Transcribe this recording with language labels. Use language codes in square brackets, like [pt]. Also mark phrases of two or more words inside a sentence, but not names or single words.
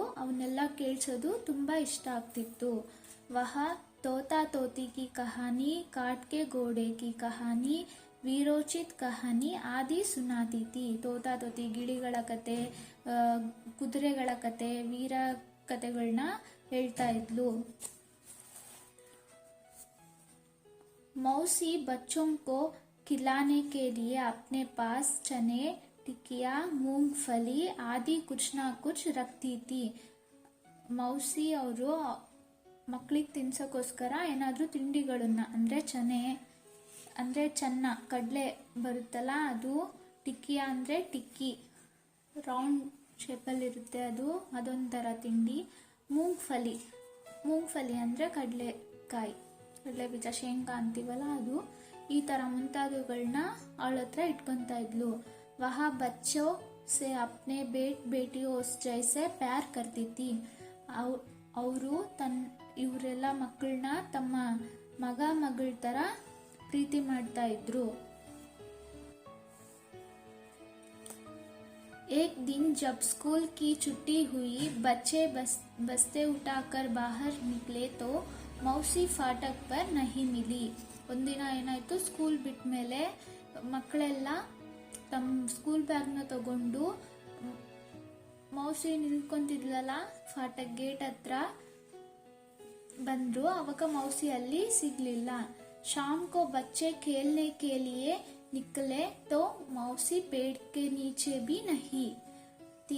[kn] ಅವನ್ನೆಲ್ಲ ಕೇಳಿಸೋದು ತುಂಬಾ ಇಷ್ಟ ಆಗ್ತಿತ್ತು. [hi] वह तोता तोती की कहानी, काठ के घोड़े की कहानी, वीरोचित कहानी आदि सुनाती थी. [kn] ತೋತಾ ತೋತಿ, ಗಿಳಿಗಳ ಕತೆ, ಕುದುರೆಗಳ ಕತೆ, ವೀರ ಕತೆಗಳನ್ನ ಹೇಳ್ತಾ ಇದ್ಲು. [hi] मौसी बच्चों को खिलाने के लिए अपने पास चने, टिकिया, मूंगफली आदि कुछ ना कुछ रखती थी. [kn] ಮೌಸಿ ಅವರು ಮಕ್ಕಳಿಗೆ ತಿನ್ಸೋಕ್ಕೋಸ್ಕರ ಏನಾದರೂ ತಿಂಡಿಗಳನ್ನ ಅಂದರೆ ಚನೆ ಅಂದರೆ ಕಡಲೆ ಬರುತ್ತಲ್ಲ ಅದು, ಟಿಕ್ಕಿಯ ಅಂದರೆ ಟಿಕ್ಕಿ [en] round shape [kn] ಅದೊಂಥರ ತಿಂಡಿ, ಮೂಂಗ್ಫಲಿ ಅಂದರೆ ಕಡಲೆಕಾಯಿ, ಕಡಲೆ ಬೀಜ, ಶೇಂಗಾ ಅಂತೀವಲ್ಲ ಅದು, ಈ ಥರ ಮುಂತಾದವುಗಳನ್ನ ಅವಳ ಹತ್ರ ಇಟ್ಕೊತಾ ಇದ್ಲು. [hi] वह बच्चों से अपनी बेटियों जैसे प्यार करती थी. [kn] ಅವರು ಇವರೆಲ್ಲ ಮಕ್ಕಳನ್ನ ತಮ್ಮ ಮಗಳ ಥರ ಪ್ರೀತಿ ಮಾಡ್ತಾ ಇದ್ರು. [hi] एक दिन जब स्कूल की छुट्टी हुई, बच्चे बस्ते उठाकर बाहर निकले तो मौसी फाटक पर नहीं मिली. [kn] ಒಂದಿನ ಏನಾಯ್ತು, ಸ್ಕೂಲ್ ಬಿಟ್ಟ ಮೇಲೆ ಮಕ್ಕಳೆಲ್ಲ ತಮ್ಮ [en] school bag [kn] ತಗೊಂಡು ಮೌಸಿ ನಿಂತ್ಕೊಂತಿದ್ಲಲ್ಲ ಫಾಟಕ್ ಗೇಟ್ ಹತ್ರ ಬಂದ್ರು. ಅವಾಗ ಮೌಸಿ ಅಲ್ಲಿ ಸಿಗ್ಲಿಲ್ಲ. [hi] शाम को बच्चे खेलने के लिए निकले तो मौसी पेड़ के नीचे भी नहीं थी.